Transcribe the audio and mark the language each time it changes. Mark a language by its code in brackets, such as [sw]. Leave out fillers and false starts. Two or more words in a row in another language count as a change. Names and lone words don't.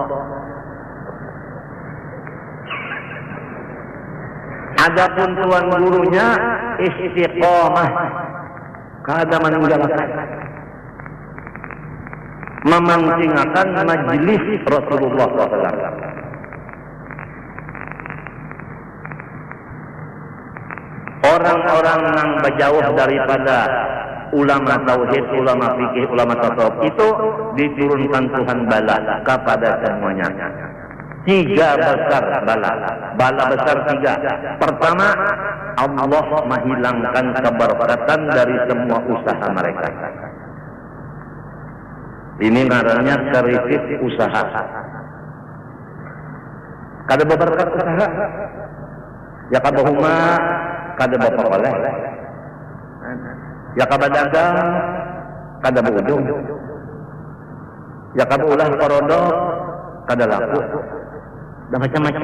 [bjn] Adapun tuan gurunya istiqomah, kada meninggalkan, memancingkan majelis Rasulullah SAW. [id] Orang-orang yang berjauh daripada ulama tauhid, ulama fikih, ulama tasawuf itu diturunkan Tuhan bala kepada semuanya. 3 besar bala besar 3. Pertama, Allah menghilangkan keberkatan dari semua usaha mereka. [bjn] Ini ngarannya krisis usaha. Kada berberkat usaha, ya kada huma, kada berperoleh, ya kada dagang, kada berujung, ya kada ulah korodok, kada laku. [id] Dan macam-macam.